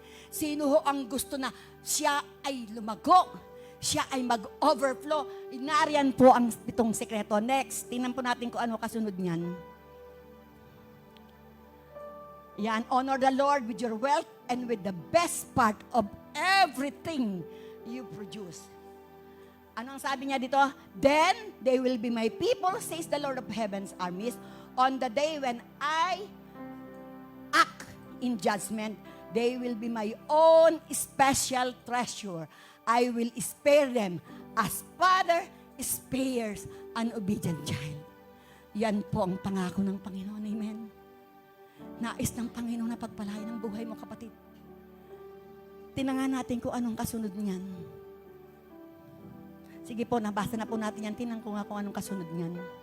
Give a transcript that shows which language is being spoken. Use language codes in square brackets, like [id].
[tl] Sino ho ang gusto na siya ay lumago? Siya ay mag-overflow. Inariyan po ang itong sekreto. Next, tingnan po natin kung ano kasunod niyan. [en] Yan, honor the Lord with your wealth and with the best part of everything you produce. [tl] Anong sabi niya dito? [en] Then they will be my people, says the Lord of heaven's armies, on the day when I act in judgment. They will be my own special treasure. I will spare them as father spares an obedient child. [tl] Yan po ang pangako ng Panginoon. Amen. Nais ng Panginoon na pagpalain ang buhay mo, kapatid. Tinangan natin kung anong kasunod niyan. Sige po, nabasa na po natin yan. Tingnan ko nga kung anong kasunod niyan.